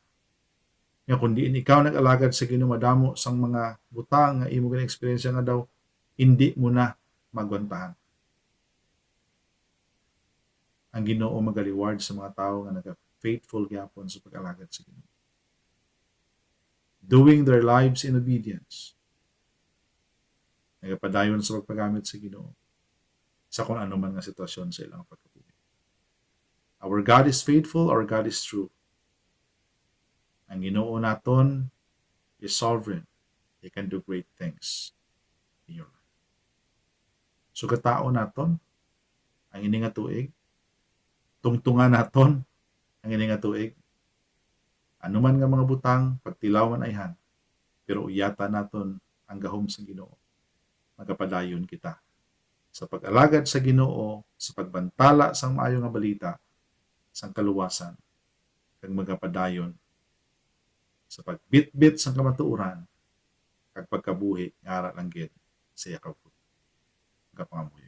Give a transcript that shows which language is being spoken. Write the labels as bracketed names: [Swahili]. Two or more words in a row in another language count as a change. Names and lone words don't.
[Hiligaynon] Nga kundi ikaw nag-alagad sa Ginoo madamo sang mga butang nga imo gina-experience nga daw hindi mo na magwantahan. Ang Ginoo maga-reward sa mga tao nga naga-faithful gyapon sa pag-alagad sa Ginoo. [English] Doing their lives in obedience. [Hiligaynon] Nagapadayon sa pagpagamit sa Ginoo sa kung ano man nga sitwasyon sa ilang pagkabuhi. [English] Our God is faithful, our God is true. [Hiligaynon] Ang Ginoo naton [English] is sovereign. He can do great things in your life. [Hiligaynon] So katao naton, ang ini nga tuig, tungtungan naton, ang ini nga tuig, ano man nga mga butang, pagtilaw man ayhan, pero uyata naton ang gahom sa Ginoo. Magapadayon kita sa pag-alagad sa Ginoo, sa pagbantala sang maayo nga balita, sang kaluwasan, kag magapadayon sa pagbitbit sa kamatuoran kag pagkabuhi nga ara lang gid sa iyang kapangamuhi.